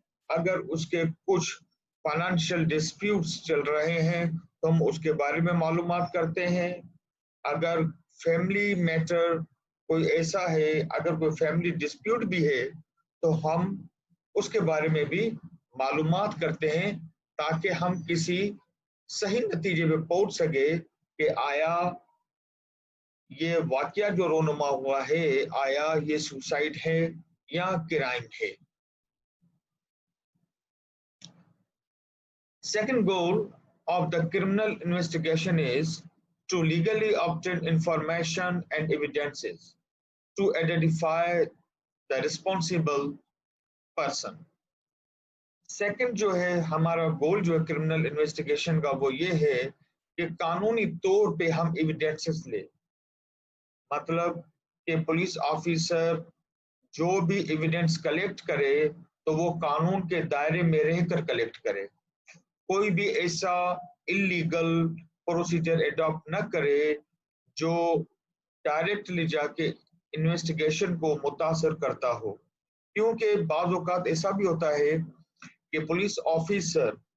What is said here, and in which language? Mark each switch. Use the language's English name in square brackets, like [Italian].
[Hindi] अगर उसके कुछ फाइनेंशियल डिस्प्यूट्स चल रहे हैं तो हम उसके बारे में मालूमात करते हैं, अगर फैमिली मैटर कोई ऐसा है, अगर कोई फैमिली डिस्प्यूट भी है तो हम उसके बारे में भी मालूमात करते हैं ताकि हम किसी सही नतीजे पे पहुंच सके कि आया ये वाकया जो रोनुमा हुआ है आया ये सुसाइड है या क्राइम है। [English] Second goal of the criminal investigation is to legally obtain information and evidences to identify the responsible person. [Hindi] Second जो है हमारा गोल जो है क्रिमिनल इन्वेस्टिगेशन का वो ये है कि कानूनी तौर पे हम एविडेंसेस ले, मतलब कि पुलिस ऑफिसर जो भी एविडेंस कलेक्ट करे तो वो कानून के दायरे में रहकर कलेक्ट करे, कोई भी ऐसा इलीगल प्रोसीजर एडॉप्ट न करे जो डायरेक्टली जाके इन्वेस्टिगेशन को मुतासर करता हो, क्योंकि बाज़ औक़ात ऐसा भी होता है कि पुलिस ऑफिसर